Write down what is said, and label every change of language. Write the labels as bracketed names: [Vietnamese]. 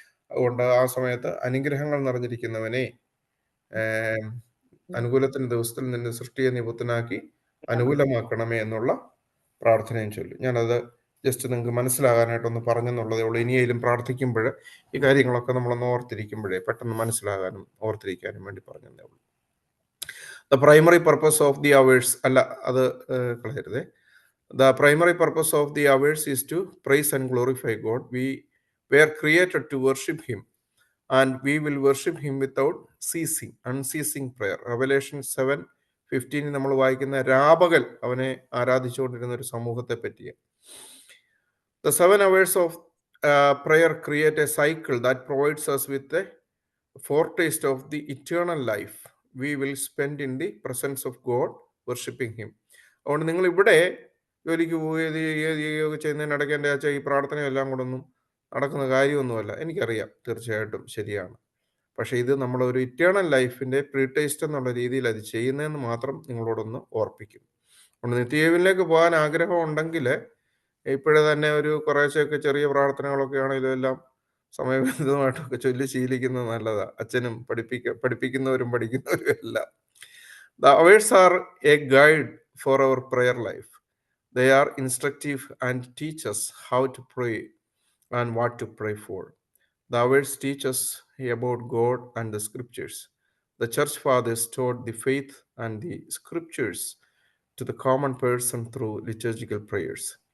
[Malayalam] അതുകൊണ്ട് ആ സമയത്ത് അനുഗ്രഹങ്ങൾ നിറഞ്ഞിരിക്കുന്നവനെ അനുകൂലത്തിന്റെ ദിവസത്തിൽ നിന്റെ സൃഷ്ടിയെ നീ പുത്തനാക്കി അനുകൂലമാക്കണമേ എന്നുള്ള പ്രാർത്ഥനയും ചൊല്ലും. ഞാനത് ജസ്റ്റ് നിങ്ങൾക്ക് മനസ്സിലാകാനായിട്ടൊന്ന് പറഞ്ഞെന്നുള്ളതേ ഉള്ളൂ. ഇനിയെങ്കിലും പ്രാർത്ഥിക്കുമ്പോൾ ഈ കാര്യങ്ങളൊക്കെ നമ്മളൊന്ന് ഓർത്തിരിക്കുമ്പോഴേ പെട്ടെന്ന് മനസ്സിലാകാനും ഓർത്തിരിക്കാനും വേണ്ടി പറഞ്ഞതേ ഉള്ളൂ. [English] the primary purpose of the hours [Malayalam] അല്ല, അത് കളയരുതേ. [English] The primary purpose of the hours is to praise and glorify God. We were created to worship Him, and we will worship Him without ceasing, unceasing prayer. [Malayalam] Revelation 7:15 നമ്മൾ വായിക്കുന്ന രാപകൽ അവനെ ആരാധിച്ചുകൊണ്ടിരുന്ന ഒരു സമൂഹത്തെ പറ്റിയ. [English] The 7 hours of prayer create a cycle that provides us with a foretaste of the eternal life we will spend in the presence of God, worshiping Him. [Malayalam] അതുകൊണ്ട് നിങ്ങൾ ഇവിടെ ജോലിക്ക് പോവുകയൊക്കെ ചെയ്യുന്നതിനിടയ്ക്ക് എൻ്റെ അച്ഛൻ ഈ പ്രാർത്ഥനയെല്ലാം കൂടെ ഒന്നും നടക്കുന്ന കാര്യമൊന്നുമല്ല, എനിക്കറിയാം, തീർച്ചയായിട്ടും ശരിയാണ്. പക്ഷെ ഇത് നമ്മളൊരു ഇറ്റേണൽ ലൈഫിൻ്റെ പ്രീ ടേസ്റ്റ് എന്നുള്ള രീതിയിൽ അത് ചെയ്യുന്നതെന്ന് മാത്രം നിങ്ങളോടൊന്ന് ഓർപ്പിക്കും. അതുകൊണ്ട് നിത്യജീവനിലേക്ക് പോകാൻ ആഗ്രഹം ഉണ്ടെങ്കിൽ ഇപ്പോഴേ തന്നെ ഒരു കുറേശ്ശെയൊക്കെ ചെറിയ പ്രാർത്ഥനകളൊക്കെ ആണെങ്കിലും എല്ലാം സമയബന്ധിതമായിട്ടൊക്കെ ചൊല്ലി ശീലിക്കുന്നത് നല്ലതാണ്. അച്ഛനും പഠിപ്പിക്കുന്നവരും പഠിക്കുന്നവരും എല്ലാം. [English] The hours are a guide for our prayer life. They are instructive and teach us how to pray and what to pray for. The hours teach us about God and the scriptures. The church fathers taught the faith and the scriptures to the common person through liturgical prayers.